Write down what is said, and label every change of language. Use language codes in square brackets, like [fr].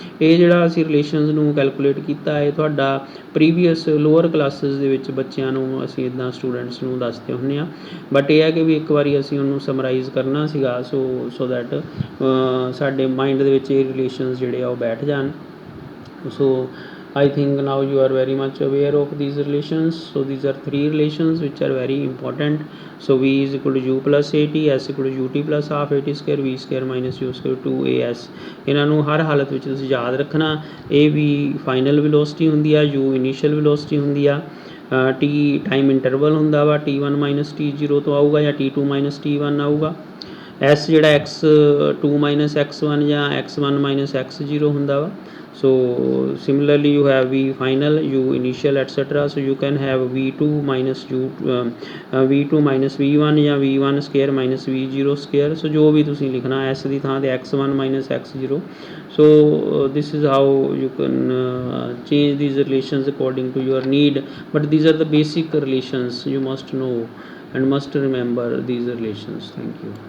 [pa] ਇਹ ਜਿਹੜਾ ਅਸੀਂ ਰਿਲੇਸ਼ਨਸ ਨੂੰ ਕੈਲਕੂਲੇਟ ਕੀਤਾ ਇਹ ਤੁਹਾਡਾ ਪ੍ਰੀਵੀਅਸ ਲੋਅਰ ਕਲਾਸਿਸ ਦੇ ਵਿੱਚ ਬੱਚਿਆਂ ਨੂੰ ਅਸੀਂ ਇੱਦਾਂ ਸਟੂਡੈਂਟਸ ਨੂੰ ਦੱਸਦੇ ਹੁੰਦੇ ਹਾਂ। ਬਟ ਇਹ ਹੈ ਕਿ ਵੀ ਇੱਕ ਵਾਰੀ ਅਸੀਂ ਉਹਨੂੰ ਸਮਰਾਈਜ਼ ਕਰਨਾ ਸੀਗਾ ਸੋ ਦੈਟ ਸਾਡੇ ਮਾਈਂਡ ਦੇ ਵਿੱਚ ਇਹ ਰਿਲੇਸ਼ਨਸ ਜਿਹੜੇ ਆ ਉਹ ਬੈਠ ਜਾਣ। [en] So I think now you are very much aware of these relations. So these are three relations which are very important. So v is equal to u plus at, s equal to ut plus half at square, v square minus u square 2as। [pa] ਇਹਨਾਂ ਨੂੰ ਹਰ ਹਾਲਤ ਵਿੱਚ ਤੁਸੀਂ ਯਾਦ ਰੱਖਣਾ। ਇਹ ਵੀ final velocity ਹੁੰਦੀ ਆ, u ਇਨੀਸ਼ੀਅਲ ਵੈਲੋਸਿਟੀ ਹੁੰਦੀ ਆ, t ਟਾਈਮ ਇੰਟਰਵਲ ਹੁੰਦਾ ਵਾ, t1 ਮਾਈਨਸ t0 ਤੋਂ ਆਊਗਾ ਜਾਂ t2 ਮਾਈਨਸ t1 ਆਊਗਾ। s ਜਿਹੜਾ x2 ਮਾਈਨਸ x1 ਜਾਂ x1 ਮਾਈਨਸ x0 ਹੁੰਦਾ ਵਾ। [en] So similarly you have v final, u initial etc. So you can have v2 minus v2 minus v1 ਜਾਂ v1 square minus v0 square। [pa] so ਜੋ ਵੀ ਤੁਸੀਂ ਲਿਖਣਾ s ਦੀ ਥਾਂ ਤੇ x1 minus x0। [en] so this is how you can change these relations according to your need, but these are the basic relations you must know and must remember these relations. Thank you.